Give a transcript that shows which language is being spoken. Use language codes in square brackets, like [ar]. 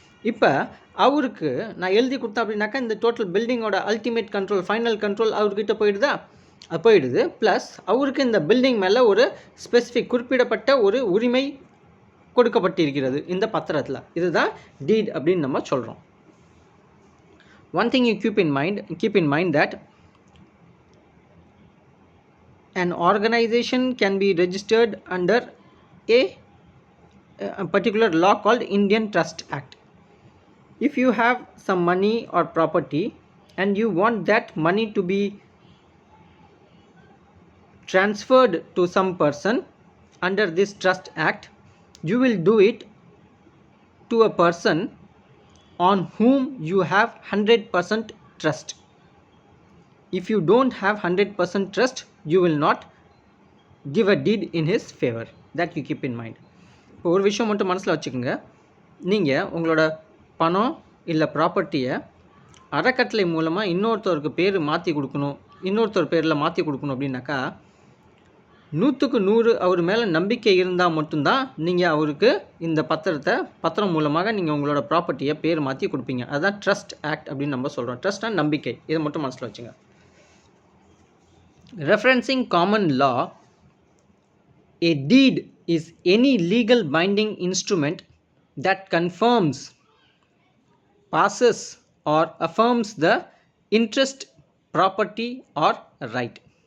[ta] இப்போ அவருக்கு நான் எழுதி கொடுத்தேன் அப்படின்னாக்கா இந்த total பில்டிங்கோட ultimate control, final control அவர்கிட்ட போயிடுதா? போயிடுது. ப்ளஸ் அவருக்கு இந்த பில்டிங் மேலே ஒரு ஸ்பெசிஃபிக் குறிப்பிடப்பட்ட ஒரு உரிமை கொடுக்கப்பட்டிருக்கிறது இந்த பத்திரத்தில். இதுதான் டீட் அப்படின்னு நம்ம சொல்கிறோம். [en] One thing you keep in mind that an organization can be registered under a particular law called Indian Trust Act. If you have some money or property and you want that money to be transferred to some person under this Trust Act, you will do it to a person on whom you have 100% trust. If you don't have 100% trust, you will not give a deed in his favor. That you keep in mind. [ta] இப்போ ஒரு விஷயம் மட்டும் மனசில் வச்சுக்கோங்க. நீங்கள் உங்களோட பணம் இல்லை ப்ராப்பர்ட்டியை அறக்கட்டளை மூலமாக இன்னொருத்தருக்கு பேர் மாற்றி கொடுக்கணும், இன்னொருத்தர் பேரில் மாற்றி கொடுக்கணும் அப்படின்னாக்கா 100க்கு 100 அவர் மேலே நம்பிக்கை இருந்தால் மட்டும்தான் நீங்கள் அவருக்கு இந்த பத்திரம் மூலமாக நீங்கள் உங்களோட ப்ராப்பர்ட்டியை பேர் மாற்றி கொடுப்பீங்க. அதுதான் ட்ரஸ்ட் ஆக்ட் அப்படின்னு நம்ம சொல்கிறோம். ட்ரஸ்ட்னா நம்பிக்கை. இதை மட்டும் மனசில் வச்சுங்க. [en] Referencing common law, a deed is any legal binding instrument that confirms, passes or affirms the interest, property or right.